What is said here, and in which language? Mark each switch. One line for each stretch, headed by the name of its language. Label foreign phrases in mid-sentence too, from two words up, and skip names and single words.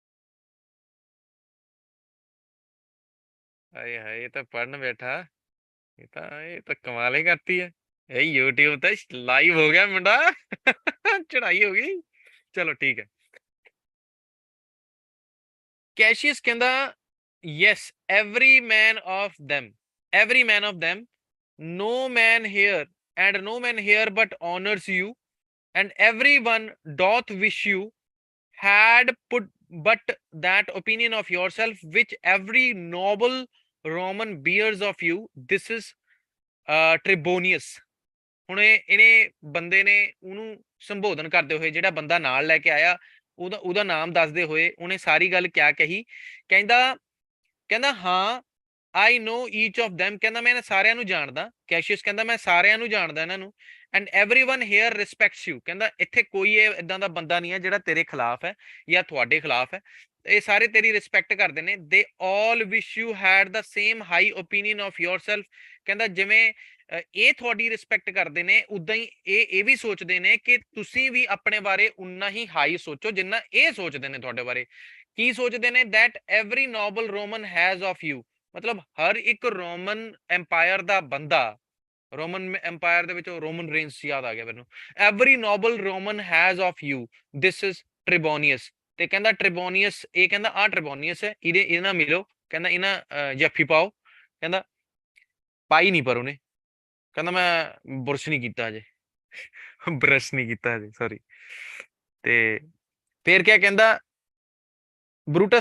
Punjabi: ਹਾਏ ਹਾਏ, ਇਹ ਤਾਂ ਪੜਨ ਬੈਠਾ, ਇਹ ਤਾਂ ਕਮਾਲ ਹੀ ਕਰਤੀ ਹੈ। ਇਹ YouTube ਤੇ ਲਾਈਵ ਹੋ ਗਿਆ ਮੁੰਡਾ। ਚੜਾਈ ਹੋ ਗਈ। ਚਲੋ ਠੀਕ ਹੈ।
English: ਕੈਸ਼ੀਅਸ ਕਹਿੰਦਾ yes, every man of them, no man here and no man here but honors you, and everyone doth wish you had put but that opinion of yourself which every noble Roman bears of you. This is Tribonius.
Punjabi: ਹੁਣ ਇਹਨੇ ਬੰਦੇ ਨੇ ਉਹਨੂੰ ਸੰਬੋਧਨ ਕਰਦੇ ਹੋਏ, ਜਿਹੜਾ ਬੰਦਾ ਨਾਲ ਲੈ ਕੇ ਆਇਆ ਉਹਦਾ ਨਾਮ ਦੱਸਦੇ ਹੋਏ ਉਹਨੇ ਸਾਰੀ ਗੱਲ ਕਿਆ ਕਹੀ। ਕਹਿੰਦਾ ਹਾਂ,
English: I know each of them,
Punjabi: ਕਹਿੰਦਾ ਮੈਂ ਇਹਨਾਂ ਸਾਰਿਆਂ ਨੂੰ ਜਾਣਦਾ। ਕੈਸ਼ੀਅਸ ਕਹਿੰਦਾ ਮੈਂ ਸਾਰਿਆਂ ਨੂੰ ਜਾਣਦਾ ਇਹਨਾਂ ਨੂੰ।
English: and everyone here respects you,
Punjabi: ਕਹਿੰਦਾ ਇੱਥੇ ਕੋਈ ਇਦਾਂ ਦਾ ਬੰਦਾ ਨਹੀਂ ਹੈ ਜਿਹੜਾ ਤੇਰੇ ਖਿਲਾਫ ਹੈ ਜਾਂ ਤੁਹਾਡੇ ਖਿਲਾਫ ਹੈ, ਇਹ ਸਾਰੇ ਤੇਰੀ ਰਿਸਪੈਕਟ ਕਰਦੇ ਨੇ।
English: they all wish you had the same high opinion of yourself,
Punjabi: ਕਹਿੰਦਾ ਜਿਵੇਂ ਇਹ ਤੁਹਾਡੀ ਰਿਸਪੈਕਟ ਕਰਦੇ ਨੇ ਉਦਾਂ ਹੀ ਇਹ ਵੀ ਸੋਚਦੇ ਨੇ ਕਿ ਤੁਸੀਂ ਵੀ ਆਪਣੇ ਬਾਰੇ ਉਨਾ ਹੀ ਹਾਈ ਸੋਚੋ ਜਿੰਨਾ ਇਹ ਸੋਚਦੇ ਨੇ ਤੁਹਾਡੇ ਬਾਰੇ। ਕੀ ਸੋਚਦੇ ਨੇ?
English: that every noble Roman has of you,
Punjabi: ਮਤਲਬ ਹਰ ਇੱਕ ਰੋਮਨ ਐਮਪਾਇਰ ਦਾ ਬੰਦਾ, ਰੋਮਨ ਐਮਪਾਇਰ ਦੇ ਵਿੱਚ ਰੋਮਨ ਰੇਂਜ ਯਾਦ ਆ ਗਿਆ ਮੈਨੂੰ।
English: every noble Roman has of you, this is Tribonius।
Punjabi: ਤੇ ਕਹਿੰਦਾ ਟ੍ਰਿਬੋਨੀਅਸ, ਇਹ ਕਹਿੰਦਾ ਆਹ ਟ੍ਰਿਬੋਨੀਅਸ ਹੈ, ਇਹਦੇ ਨਾਲ ਮਿਲੋ, ਕਹਿੰਦਾ ਇਹਨਾਂ ਜੱਫੀ ਪਾਓ। ਕਹਿੰਦਾ ਪਾਈ ਨਹੀਂ, ਪਰ ਉਹਨੇ ਕਹਿੰਦਾ ਮੈਂ ਬੁਰਸ਼ ਨਹੀਂ ਕੀਤਾ ਅਜੇ, ਬਰਸ਼ ਨਹੀਂ ਕੀਤਾ ਅਜੇ, ਸੌਰੀ। ਤੇ ਫਿਰ ਕਿਆ ਕਹਿੰਦਾ ਬਰੂਟਸ?